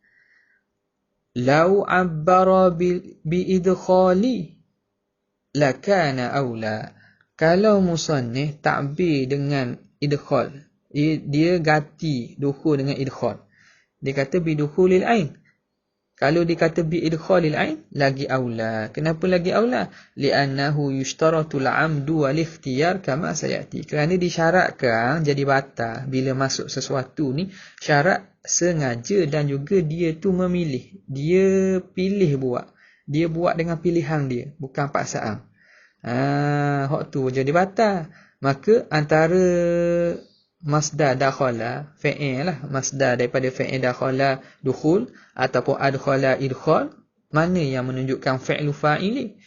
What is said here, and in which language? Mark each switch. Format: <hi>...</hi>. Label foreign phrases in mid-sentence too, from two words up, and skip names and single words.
<ar>لو عبر بالإدخال لكان أولى,</ar> <ms>kalau musannif ta'bir dengan idkhal, dia ganti dukhul dengan idkhal. Dia kata</ms> <ar>بدخول العين.</ar> <ms>Kalau dia kata</ms> <ar>بإدخال العين,</ar> <ms>lagi aula. Kenapa lagi aula?</ms> <ar>لأنه يشترط العمد والاختيار كما سيأتي.</ar> <ms>Kerana disyaratkan jadi batal bila masuk sesuatu ni, syarat sengaja dan juga dia tu memilih. Dia pilih buat. Dia buat dengan pilihan dia, bukan paksaan. Hak tu jadi batal. Maka antara masdar dakhala, fa'il lah, masdar daripada fa'il dakhala dukhul ataupun adkhala idkhal, mana yang menunjukkan</ms> <ar>فعل الفاعل?</ar>